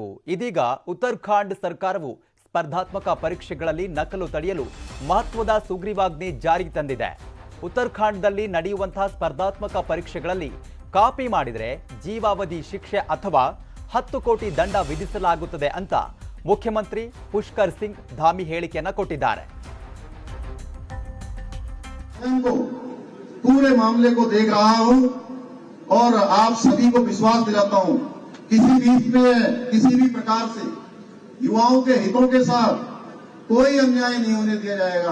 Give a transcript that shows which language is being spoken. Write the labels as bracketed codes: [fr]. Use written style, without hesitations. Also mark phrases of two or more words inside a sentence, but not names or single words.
[kn] ಇದೀಗ ಉತ್ತರಾಖಂಡ್ ಸರ್ಕಾರವು ಸ್ಪರ್ಧಾತ್ಮಕ ಪರೀಕ್ಷೆಗಳಲ್ಲಿ ನಕಲು ತಡೆಯಲು ಮಹತ್ವದ ಸುಗ್ರೀವಾಜ್ಞೆ ಜಾರಿಗೆ ತಂದಿದೆ. ಉತ್ತರಾಖಂಡದಲ್ಲಿ ನಡೆಯುವಂತಹ ಸ್ಪರ್ಧಾತ್ಮಕ ಪರೀಕ್ಷೆಗಳಲ್ಲಿ ಕಾಪಿ ಮಾಡಿದರೆ ಜೀವಾವಧಿ ಶಿಕ್ಷೆ ಅಥವಾ 10 ಕೋಟಿ ದಂಡ ವಿಧಿಸಲಾಗುತ್ತದೆ ಅಂತ ಮುಖ್ಯಮಂತ್ರಿ ಪುಷ್ಕರ್ ಸಿಂಗ್ ಧಾಮಿ ಹೇಳಿಕೆಯನ್ನ ಕೊಟ್ಟಿದ್ದಾರೆ. [hi] पूरे मामले को देख रहा हूं और आप सभी को विश्वास दिलाता हूं, किसी भी प्रकार से युवाओं के हितों के साथ कोई अन्याय नहीं होने दिया जाएगा.